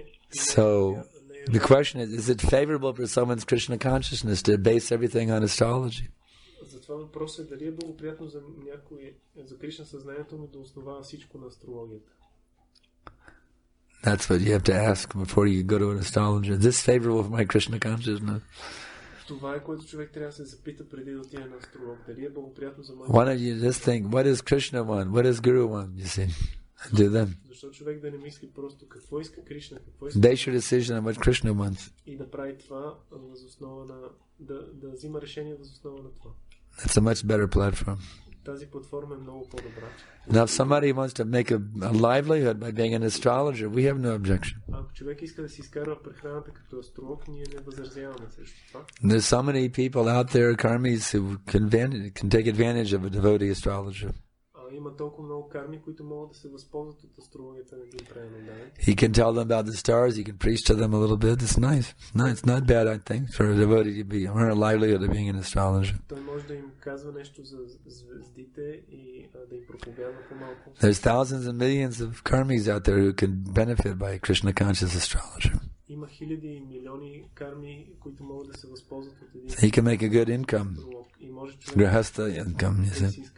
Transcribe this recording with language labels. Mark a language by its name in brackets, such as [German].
[English] So the question is it favorable for someone's Krishna consciousness to base everything on astrology? [Bulgarian] Затова въпросът е дали е благоприятно за някой, за Кришна съзнанието му да основава всичко на астрологията. [English] That's what you have to ask before you go to an astrologer. Is this favorable for my Krishna consciousness? [Bulgarian] Това е което човек трябва да се запита преди да отиде на астролог. Дали е благоприятно за [English] Why don't you just think, what does Krishna want? What does Guru want? You see, do them. [Bulgarian] Защо човек да не мисли просто какво иска Кришна, какво иска. [English] Base your decision on what Krishna wants. [Bulgarian] И да прави това въз основа на да взима решение въз основа на това. [English] That's a much better platform. [Bulgarian] Тази платформа е много по-добра. [English] Now, if somebody wants to make a livelihood by being an astrologer, we have no objection. [Bulgarian] Ако човек иска да си изкарва прехраната като астролог, ние не възразяваме срещу това. [English] There's so many people out there, karmis, who can take advantage of a devotee astrologer. [Bulgarian] Има толкова много карми, които могат да се възползват от астрологията на един правилно даден. [English] He can tell them about the stars. He can preach to them a little bit. It's nice. No, it's not bad, I think, for a devotee to earn a livelihood of being an astrologer. [Bulgarian] Той може да им казва нещо за звездите и да им проповядва по-малко. [English] There's thousands and millions of karmis out there who can benefit by Krishna conscious astrologer. [Bulgarian] Има хиляди и милиони карми, които могат да се възползват от един. [English] He can make a good income. Grahastha income, you see.